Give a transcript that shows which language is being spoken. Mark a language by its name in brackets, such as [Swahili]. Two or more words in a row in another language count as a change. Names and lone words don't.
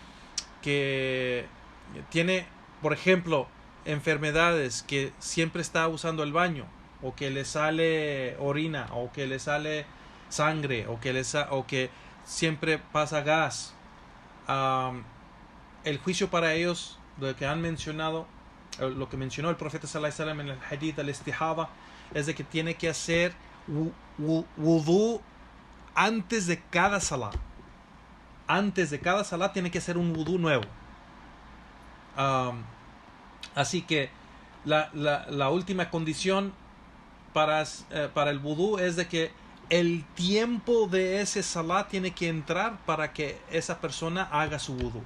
[Spanish] tiene, por ejemplo, enfermedades, que siempre está usando el baño, o que le sale orina, o que le sale sangre, o que siempre pasa gas, el juicio para ellos, lo que han mencionado, lo que mencionó el profeta [Arabic] صلى الله عليه وسلم [Spanish] en el [Arabic] حديث الاستحاضة, [Spanish] es de que tiene que hacer wudú antes de cada salah. Antes de cada salah tiene que hacer un wudú nuevo. Así que la última condición para el wudú es de que el tiempo de ese salah tiene que entrar para que esa persona haga su wudú.